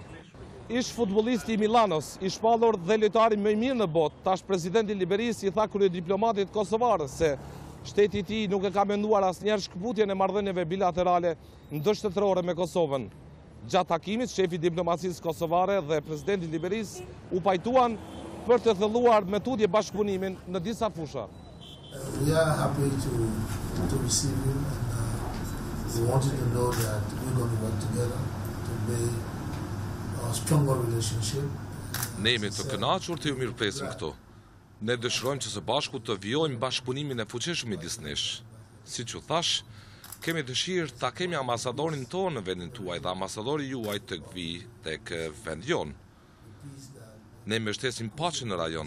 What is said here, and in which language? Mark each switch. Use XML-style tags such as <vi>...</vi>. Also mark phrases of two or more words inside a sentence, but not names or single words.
<sq>Ish futbollisti i Milanos, i shpallur dhe lojtari më i mirë në botë, tash presidenti i Liberisë i tha kryediplomatit kosovar se shteti i tij nuk e ka menduar asnjëherë shkputjen e marrëdhënieve bilaterale ndërshtetërore me Kosovën. Gjatë takimit, shefi diplomacisë kosovare dhe presidenti i Liberisë u pajtuan për të thelluar me tutje bashkëpunimin në disa fusha.</sq> <en>We are happy to receive you and we wanted to know that we're going to work together to build a stronger relationship.</en> <sq>Ne jemi të kënaqur të ju mirëpresim këtu. Ne dëshirojmë që së bashku të vijojmë bashkëpunimin e fuqishëm midis nesh. Siç u thash, kemi dëshirë ta kemi ambasadorin tonë në vendin tuaj dhe ambasadori juaj të vijë tek vendi jon. Ne mbështesim paqen në rajon.</sq>